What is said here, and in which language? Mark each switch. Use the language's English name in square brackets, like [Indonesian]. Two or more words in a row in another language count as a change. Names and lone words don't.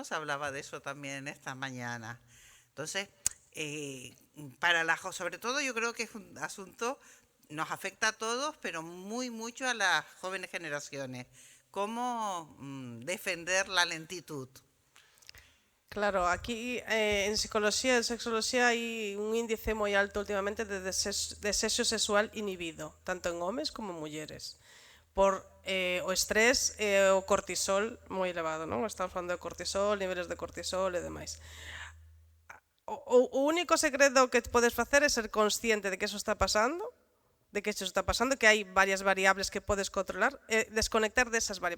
[Spanish] Se hablaba de eso también esta mañana. Entonces, sobre todo yo creo que es un asunto nos afecta a todos, pero muy mucho a las jóvenes generaciones. ¿Cómo defender la lentitud? [Galician] Claro, aquí en psicología e sexoloxía hai un índice moi alto últimamente de desexo sexual inhibido, tanto en homes como en mulleres, por o estrés e o cortisol moi elevado, non? Estamos falando de cortisol, niveles de cortisol e demais. O único segredo que podes facer é ser consciente de que eso está pasando, que hai varias variables que podes controlar, e desconectar desas variables.